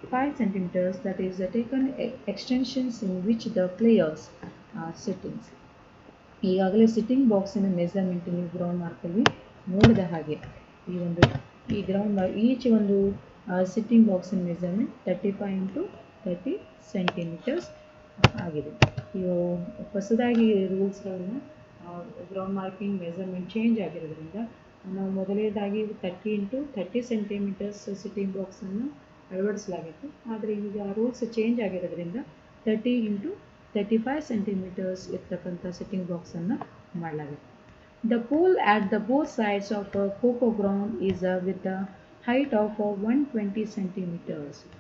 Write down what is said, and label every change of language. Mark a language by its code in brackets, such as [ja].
[en] 5 centimeters, that is taken extensions in which the players are sitting. [kn] ಈಗಾಗಲೇ sitting ಬಾಕ್ಸಿನ measurement ನೀವು ground ಮಾರ್ಕಲ್ಲಿ ನೋಡಿದ ಹಾಗೆ ಈ ಗ್ರೌಂಡ್ ಈಚ್ ಒಂದು ಸಿಟ್ಟಿಂಗ್ ಬಾಕ್ಸಿನ ಮೆಜರ್ಮೆಂಟ್ 35 ಇಂಟು 30 ಸೆಂಟಿಮೀಟರ್ಸ್ ಆಗಿದೆ. ಇವು ಹೊಸದಾಗಿ ರೂಲ್ಸ್ಗಳನ್ನು ಗ್ರೌಂಡ್ ಮಾರ್ಕಿಂಗ್ ಮೆಜರ್ಮೆಂಟ್ ಚೇಂಜ್ ಆಗಿರೋದ್ರಿಂದ ನಾವು ಮೊದಲನೇದಾಗಿ 30 ಇಂಟು 30 ಸೆಂಟಿಮೀಟರ್ಸ್ ಸಿಟ್ಟಿಂಗ್ ಬಾಕ್ಸನ್ನು ಅಳವಡಿಸಲಾಗಿತ್ತು. ಆದರೆ ಈಗ ರೂಲ್ಸ್ ಚೇಂಜ್ ಆಗಿರೋದ್ರಿಂದ 30 ಇಂಟು 35 centimeters ಇರ್ತಕ್ಕಂಥ ಸಿಟ್ಟಿಂಗ್ ಬಾಕ್ಸನ್ನು ಮಾಡಲಾಗಿದೆ. [en] The pole at the both sides of a coco ground is with a height of 120 centimeters.